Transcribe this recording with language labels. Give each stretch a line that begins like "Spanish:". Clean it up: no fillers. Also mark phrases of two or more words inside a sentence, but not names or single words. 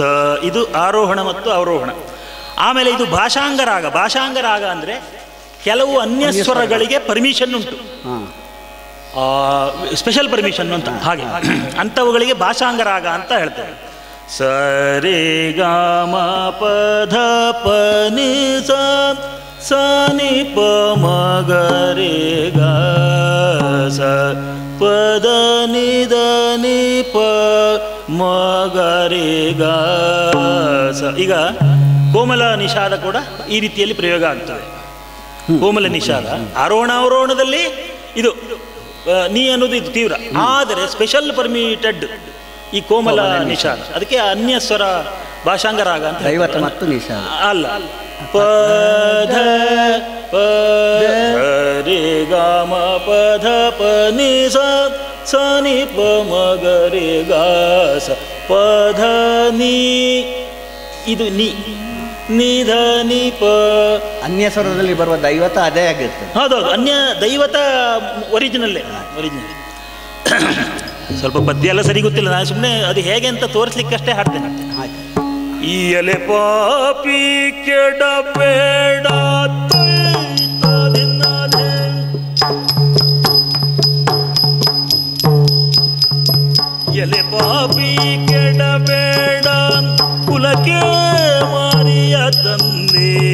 Kannada: ಇದು ಆರೋಹಣ ಮತ್ತು ಅವರೋಹಣ. ಆಮೇಲೆ ಇದು ಭಾಷಾಂಗರಾಗ. ಭಾಷಾಂಗರಾಗ ಅಂದರೆ ಕೆಲವು ಅನ್ಯಸ್ವರಗಳಿಗೆ ಪರ್ಮಿಷನ್ ಉಂಟು,
English: special permission
Kannada: ಅಂತ. ಹಾಗೆ ಅಂಥವುಗಳಿಗೆ ಭಾಷಾಂಗರಾಗ ಅಂತ ಹೇಳ್ತಾರೆ. ಸ ರೇ ಗ ಮ ಪ ಧ ಪ ನಿ ಸ ನಿ ಪ ಮ ಗ ರೇ ಗ ಸ ಪ ದ ನಿ ದ ನಿ ಪ ಮ ಗ ರೇ ಗ ಸ. ಈಗ ಕೋಮಲ ನಿಷಾದ ಕೂಡ ಈ ರೀತಿಯಲ್ಲಿ ಪ್ರಯೋಗ ಆಗ್ತದೆ. ಕೋಮಲ ನಿಷಾದ ಆರೋಹಣ ಅವರೋಹಣದಲ್ಲಿ ಇದು ನೀ ಅನ್ನೋದು ಇದು ತೀವ್ರ, ಆದರೆ
English: special permitted
Kannada: ಈ ಕೋಮಲ ನಿಷಾದ. ಅದಕ್ಕೆ ಅನ್ಯಸ್ವರ ಭಾಷಾಂಗರಾಗ ಅಂತ. ದೈವತ ಮತ್ತು ನಿಷಾದ ಅಲ್ಲ. ಪ ಧ ಪ ರೇ ಗ ಮ ಪ ಧ ಪ ನಿ ಸ ನಿ ಪ ಮ ಗ ರೇ ಗ ಸ ಪ ಧ ನಿ. ಇದು ನಿ ನಿಧ ನಿ ಪ. ಅನ್ಯ ಸ್ವರದಲ್ಲಿ ಬರುವ ದೈವತ ಅದೇ ಆಗಿರ್ತದೆ. ಹೌದೌದು, ಅನ್ಯ ದೈವತ ಒರಿಜಿನಲ್ಲೇ. ಸ್ವಲ್ಪ ಪದ್ಯ ಎಲ್ಲ ಸರಿ ಗೊತ್ತಿಲ್ಲ, ನಾನು ಸುಮ್ಮನೆ ಅದು ಹೇಗೆ ಅಂತ ತೋರಿಸ್ಲಿಕ್ಕಷ್ಟೇ ಹಾಡ್ತೇನೆ. ಈ ಎಲೆ ಪಾಪಿ ಕೆಡಬೇಡ ಎಲೆ ಪಾಪಿ ಕೆಡಬೇಡ ಕುಲಕ್ಕೆ ಮಾರಿಯ ತಂದೆ.